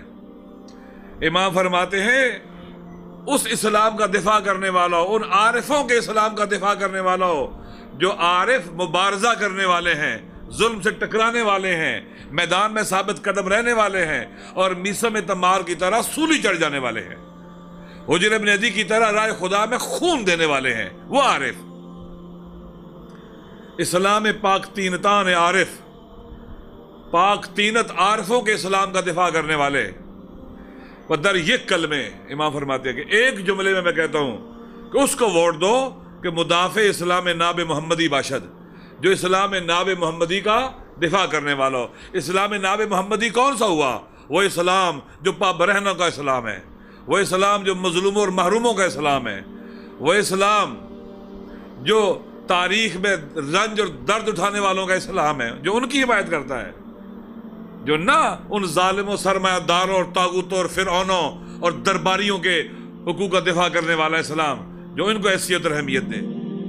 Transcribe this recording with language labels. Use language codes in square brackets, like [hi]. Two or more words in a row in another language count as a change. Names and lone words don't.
[ur] امام فرماتے ہیں اس اسلام کا دفاع کرنے والا ہو، ان عارفوں کے اسلام کا دفاع کرنے والا ہو جو عارف مبارزہ کرنے والے ہیں، ظلم سے ٹکرانے والے ہیں، میدان میں ثابت قدم رہنے والے ہیں، اور میثم تمار کی طرح سولی چڑھ جانے والے ہیں، حجر ابن عدی کی طرح رائے خدا میں خون دینے والے ہیں، وہ عارف۔ اسلام پاک تینتان عارف، پاک تینت عارفوں کے اسلام کا دفاع کرنے والے، وہ [fa] در یک کلمے، [ur] امام فرماتے ہیں کہ ایک جملے میں کہتا ہوں کہ اس کو ووٹ دو [fa] کہ مدافع اسلام ناب محمدی باشد، [ur] جو اسلام ناب محمدی کا دفاع کرنے والا ہو۔ اسلام ناب محمدی کون سا ہوا؟ وہ اسلام جو پابرہنوں کا اسلام ہے، وہ اسلام جو مظلوموں اور محروموں کا اسلام ہے، وہ اسلام جو تاریخ میں رنج اور درد اٹھانے والوں کا اسلام ہے، جو ان کی حمایت کرتا ہے، جو نہ ان ظالموں، سرمایہ داروں اور طاغوتوں اور فرعونوں اور درباریوں کے حقوق کا دفاع کرنے والا اسلام جو ان کو حیثیت اور اہمیت دے۔